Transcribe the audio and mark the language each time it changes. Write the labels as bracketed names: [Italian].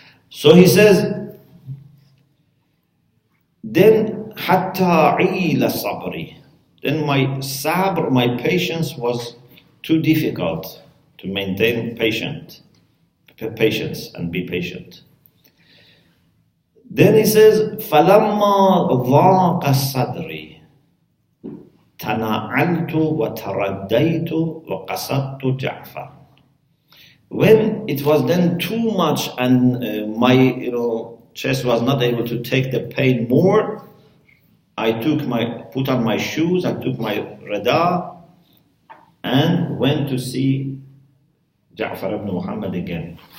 [English] So he says, then [Arabic] hatta ila sabri. [English] Then my sabr, my patience was too difficult to maintain patience and be patient. Then he says, [Arabic] فَلَمَّا ضَاقَ صَدْرِي تَنَعَلْتُ وَتَرَدَّيْتُ وَقَصَدْتُ جَعْفَرٍ. [English] When it was then too much and my chest was not able to take the pain more, I put on my shoes, I took my rida and went to see Ja'far ibn Muhammad again.